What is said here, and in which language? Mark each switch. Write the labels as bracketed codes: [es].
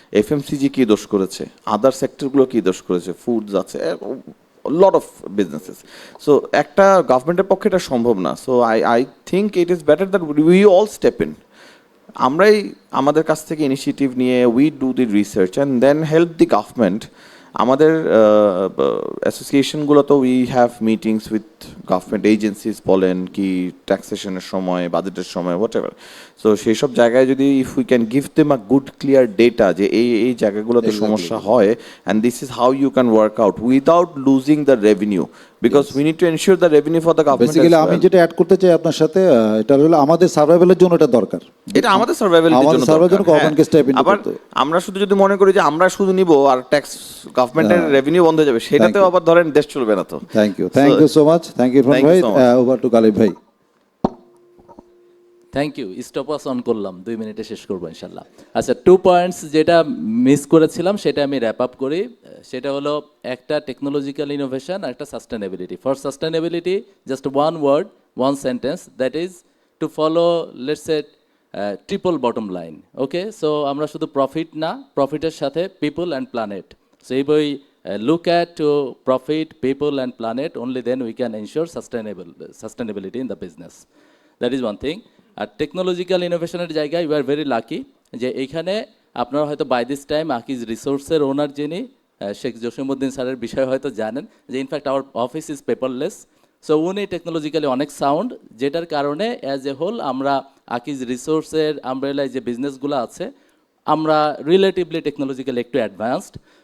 [bn] FMCG কী দোষ করেছে, আদার সেক্টরগুলো কী দোষ করেছে, ফুডস আছে, [en] lot of businesses. [bn] So একটা গভর্নমেন্টের পক্ষে এটা সম্ভব না। [en] So I think it is better that we all step in. [bn] আমরাই আমাদের কাছ থেকে ইনিশিয়েটিভ নিয়ে [en] we do the research and then help the government. [bn] আমাদের অ্যাসোসিয়েশনগুলো তো [en] we have meetings with government agencies [bn] বলেন কি ট্যাক্সেশনের সময়, বাজেটের সময়, [en] Whatever. [bn] সো সেই সব জায়গায় যদি [en] if we can give them a good clear data [bn] যে এই জায়গাগুলোতে সমস্যা হয় [en] And this is how you can work out without losing the revenue, because we need to ensure the revenue for the government. [bn] Basically আমি যেটা add করতে চাই আপনার সাথে, এটা হলো আমাদের সার্ভাইভালের জন্য এটা দরকার, এটা আমাদের সার্ভাইভালের জন্য গভর্নমেন্টকে স্টেপ ইন আবার করতে। আমরা শুধু যদি মনে করি যে আমরা শুধু নিব আর ট্যাক্স গভর্নমেন্টের রেভিনিউ বন্ধ হয়ে যাবে, সেটাতেও আবার ধরেন দেশ চলবে না তো। [en] Thank you so much. Thank you ভাই। Over to Ghalib ভাই। Thank you. [bn] Stop watch on করলাম, 2 মিনিটে শেষ করবো ইনশাল্লাহ। আচ্ছা, 2 পয়েন্টস যেটা মিস করেছিলাম সেটা আমি র্যাপ আপ করি। সেটা হলো একটা টেকনোলজিক্যাল ইনোভেশন আর একটা sustainability. [en] For sustainability just one word, one sentence, that is to follow let's say triple bottom line. [bn] Okay, so আমরা শুধু প্রফিট না, প্রফিটের সাথে পিপল অ্যান্ড প্ল্যানেট। সো এই বই [en] look at to profit, people and planet, only then we can ensure sustainability in the business. That is one thing. [bn] আর technological ইনোভেশনের জায়গায় [en] you are very lucky [bn] যে এইখানে আপনারা হয়তো বাই দিস টাইম আকিজ রিসোর্সের ওনার যিনি শেখ জসিমউদ্দিন স্যারের বিষয়ে হয়তো জানেন যে [en] In fact our office is paperless. [bn] So উনি টেকনোলজিক্যালি অনেক সাউন্ড, যেটার কারণে [en] as a whole [bn] আমরা আকিজ রিসোর্সের আমব্রেলায় যে বিজনেসগুলো আছে আমরা রিলেটিভলি টেকনোলজিক্যালি একটু অ্যাডভান্সড।